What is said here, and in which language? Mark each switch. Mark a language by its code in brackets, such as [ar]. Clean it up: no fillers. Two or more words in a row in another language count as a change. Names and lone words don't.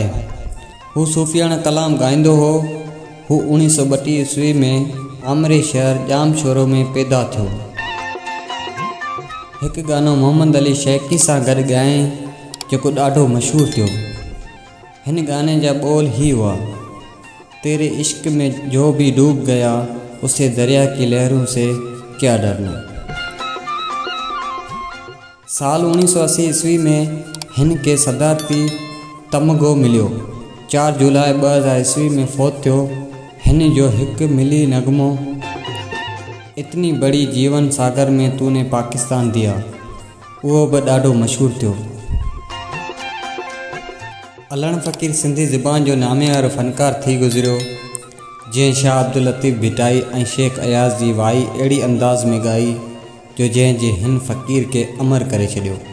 [sd] हू सूफ़ियाना कलाम गाईंदो हो। हू 1932 ईस्वी में आमरे शहर जामशोरो में पैदा थियो। एक गानो मोहम्मद अली शैकी सां गॾु ॻायईं जेको ॾाढो मशहूर थियो। हिन गाने जा बोल ही हुआ, [ur] تیرے عشق میں جو بھی ڈوب گیا اسے دریا کی لہروں سے کیا ڈرنا. [sd] साल 1980 ईस्वी में हिन के सदारती तमगो मिलियो। 4 जुलाई 2000 ईस्वी में फौत थियो। हिन जो हिक मिली नगमो [ur] اتنی بڑی جیون ساگر میں تو نے پاکستان دیا, [sd] उहो बि ॾाढो मशहूर थियो। अलण फ़क़ीर सिंधी ज़बान जो नामे वारो फ़नकार थी गुज़रियो, जंहिं शाह अब्दुल लतीफ़ भिटाई ऐं शेख अयाज़ जी वाई अहिड़ी अंदाज़ में ॻाई जो जंहिं हिन फ़क़ीर के अमर करे छॾियो।